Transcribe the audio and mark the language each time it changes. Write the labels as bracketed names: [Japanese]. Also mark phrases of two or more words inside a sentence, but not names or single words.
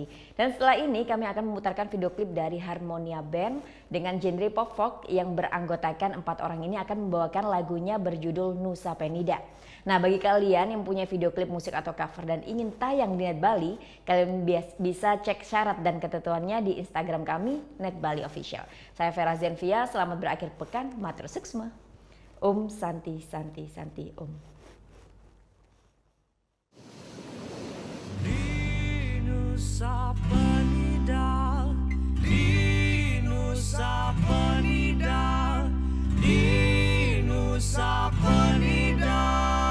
[Indonesian] Dan setelah ini kami akan memutarkan video klip dari Harmonia Band dengan genre pop folk yang beranggotakan 4 orang ini akan membawakan lagunya berjudul Nusa Penida. Nah, bagi kalian yang punya video klip musik atau cover dan ingin tayang di Net Bali, kalian bisa cek syarat dan ketentuannya di Instagram kami, Net Bali Official. Saya Vera Zenvia, selamat berakhir pekan, [Balinese] matur suksma. Om Santi Santi Santi Om. [Indonesian] Di Nusa Penida, di Nusa Penida, di Nusa Penida.